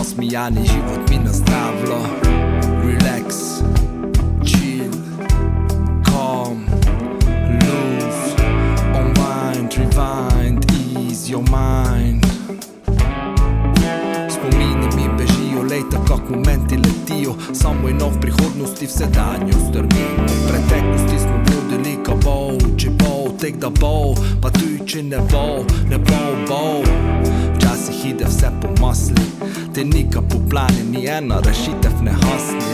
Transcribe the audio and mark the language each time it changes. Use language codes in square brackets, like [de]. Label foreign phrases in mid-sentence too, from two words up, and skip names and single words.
[sl] pijani život mi nazdravilo. [en] Relax, chill, calm, loose, unwind, rewind, ease your mind. [sl] Spomini mi bežijo, lejta kak momenti letijo, samo eno v prihodnosti v sedanju strmimo. V preteklosti smo budili ka bo, če bo, tek da bo, pa tudi če ne bo, ne bo. Včasih ide vse po masli, te nika po plani, ni ena rešitev ne hasni.